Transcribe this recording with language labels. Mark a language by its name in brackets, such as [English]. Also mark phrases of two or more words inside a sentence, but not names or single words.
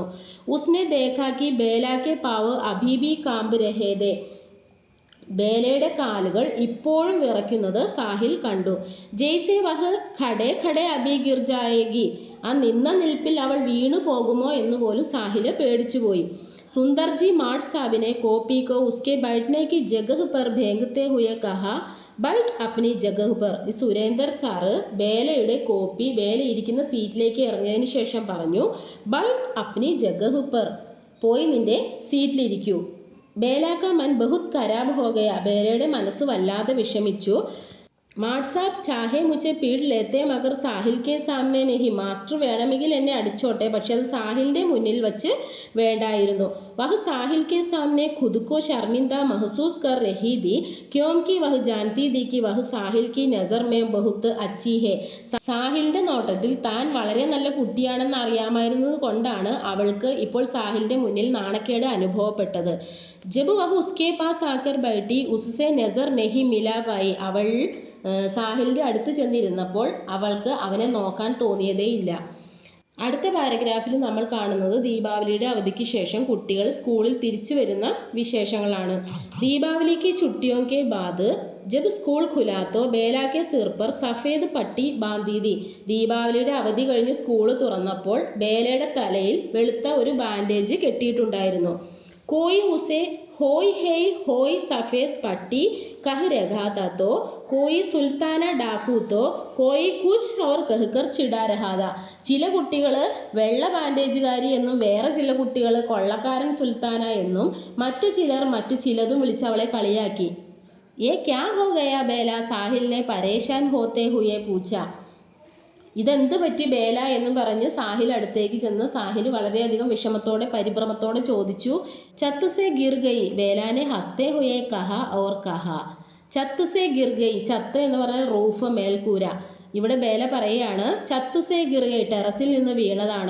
[Hindi] उसने देखा कि बेला के पाँव अभी भी काँप रहे थे. [Malayalam] ബേലയുടെ കാലുകൾ ഇപ്പോഴും വിറയ്ക്കുന്നത് സാഹിൽ കണ്ടു. [Hindi] जैसे वह खड़े खड़े अभी गिर जाएगी. [Malayalam] ആ നിന്ന നിൽപ്പിൽ അവൾ വീണു പോകുമോ എന്ന് പോലും സാഹില് പേടിച്ചുപോയി. [Hindi] सुंदर जी माड साहब ने कॉपी को उसके बैठने की जगह पर फेंकते हुए कहा बैठ अपनी जगह पर. [Malayalam] ഈ സുരേന്ദർ സാറ് ബേലയുടെ കോപ്പി ബേല ഇരിക്കുന്ന സീറ്റിലേക്ക് ഇറങ്ങിയതിന് ശേഷം പറഞ്ഞു [Hindi] बैठ अपनी जगह पर. [Malayalam] പോയി നിന്റെ സീറ്റിലിരിക്കൂ. [Hindi] ബേല का मन बहुत खराब हो गया. [Malayalam] ബേലയുടെ മനസ്സ് വല്ലാതെ വിഷമിച്ചു. [Hindi] माड साब चाहे मुझे पीट लेते मगर साहिल के सामने नहीं. [Malayalam] മാസ്റ്റർ വേണമെങ്കിൽ എന്നെ അടിച്ചോട്ടെ, പക്ഷെ അത് സാഹിലിന്റെ മുന്നിൽ വച്ച് വേണ്ടായിരുന്നു. [Hindi] वह साहिल के सामने खुद को शर्मिंदा महसूस कर रही थी क्योंकि वह जानती थी कि वह साहिल की नजर में बहुत अच्छी है. [Malayalam] സാഹിലിന്റെ നോട്ടത്തിൽ താൻ വളരെ നല്ല കുട്ടിയാണെന്ന് അറിയാമായിരുന്നത് കൊണ്ടാണ് അവൾക്ക് ഇപ്പോൾ സാഹിലിന്റെ മുന്നിൽ നാണക്കേട് അനുഭവപ്പെട്ടത്. [Hindi] जब वह उसके पास आकर बैठी उससे नज़र नहीं मिला पाई. [Malayalam] അവൾ സാഹിലിന്റെ അടുത്ത് ചെന്നിരുന്നപ്പോൾ അവൾക്ക് അവനെ നോക്കാൻ തോന്നിയതേയില്ല. അടുത്ത പാരഗ്രാഫിൽ നമ്മൾ കാണുന്നത് ദീപാവലിയുടെ അവധിക്ക് ശേഷം കുട്ടികൾ സ്കൂളിൽ തിരിച്ചു വരുന്ന വിശേഷങ്ങളാണ്. [Hindi] ദീപാവലിക്ക് छुट्टियों के बाद जब स्कूल खुला तो बेला के सिर पर सफेद पट्टी बांधी थी. [Malayalam] ദീപാവലിയുടെ അവധി കഴിഞ്ഞ് സ്കൂൾ തുറന്നപ്പോൾ ബേലയുടെ തലയിൽ വെളുത്ത ഒരു ബാൻഡേജ് കെട്ടിയിട്ടുണ്ടായിരുന്നു. [Hindi] कोई उसे होई है होई सफेद पट्टी कह रहा था तो कोई सुल्ताना डाकू तो कोई कुछ और कहकर चिढ़ा रहा था. [Malayalam] ചില കുട്ടികൾ വെള്ള ബാൻഡേജുകാരി എന്നും വേറെ ചില കുട്ടികൾ കൊള്ളക്കാരൻ സുൽത്താന എന്നും മറ്റു ചിലർ മറ്റു ചിലതും വിളിച്ച് അവളെ കളിയാക്കി. [Hindi] ये क्या हो गया बेला. സാഹിൽ ने परेशान होते हुए पूछा. [Malayalam] ഇതെന്ത് പറ്റി ബേല എന്ന് പറഞ്ഞ് സാഹിൽ അടുത്തേക്ക് ചെന്ന് സാഹിൽ വളരെയധികം വിഷമത്തോടെ പരിഭ്രമത്തോടെ ചോദിച്ചു. [Hindi] छत से गिर गई. बेला ने हँसते हुए कहा और कहा. छत से गिर गई. [Malayalam] ചത്ത് എന്ന് പറഞ്ഞാൽ റൂഫ്, മേൽക്കൂര. ഇവിടെ ബേല പറയാണ് [Hindi] छत से गिर गई, [Malayalam] ടെറസിൽ നിന്ന് വീണതാണ്.